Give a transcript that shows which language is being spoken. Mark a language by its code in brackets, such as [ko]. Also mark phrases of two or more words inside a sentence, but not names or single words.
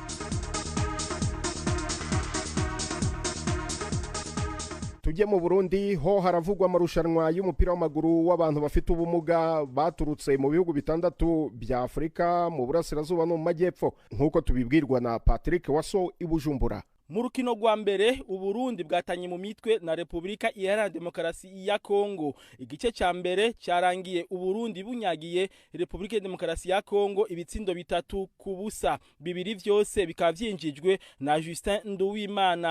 [rw] Tujye mu Burundi, ho haravugwa amarushanwa y'umupira w'amaguru w'abantu bafite ubumuga baturutse mu bihugu bitandatu bya Afurika mu burasirazuba no mu majyepfo, nk'uko tubibwirwa na Patrick Waso i Bujumbura. Mu rukino rwa mbere Uburundi bwatanye mu mitwe na Repubulika Iharanira Demokarasi ya Kongo. Igice cya mbere cyarangiye Uburundi bunyagiye Repubulika ya Demokarasi ya Kongo ibitsindo 3-0. [rn] Bibiri vyose bikaba vyinjijwe na Justin Nduwimana.